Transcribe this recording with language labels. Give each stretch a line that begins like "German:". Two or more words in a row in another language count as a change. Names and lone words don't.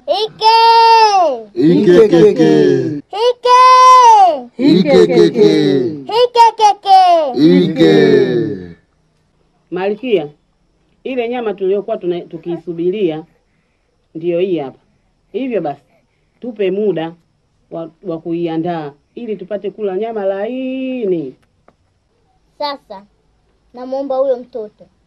Swahili: Ike! Ike keke. Ike! Ike keke. Ike keke! Ike. Malkia, ile nyama tuliyokuwa tukiisubiria ndiyo hii hapa. Hivyo basi, tupe muda wa kuiandaa ili tupate kula nyama laini. Sasa namuomba huyo mtoto.